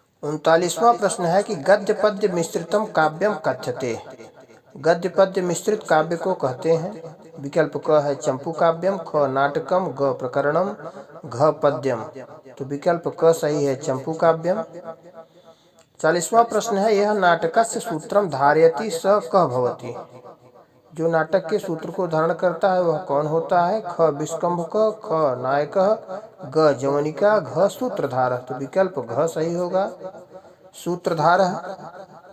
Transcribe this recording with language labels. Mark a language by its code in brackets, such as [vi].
[hi] 39वां प्रश्न है कि [sa] गद्य पद्य मिश्रितम काव्यम कथ्यते। [hi] गद्य पद्य मिश्रित काव्य को कहते हैं। विकल्प क है, चंपू काव्यम, ख नाटकम, ग प्रकरणम, घ पद्यम। तो विकल्प क सही है, चंपू काव्यम। 40वां प्रश्न है [sa] यह नाटकस्य सूत्रम धारयति स कः भवति। [hi] जो नाटक के सूत्र को धारण करता है वह कौन होता है? ख विष्कंभक, ख नायकः, ग जवनिका, घ सूत्रधारः। तो विकल्प घ सही होगा, सूत्रधारः।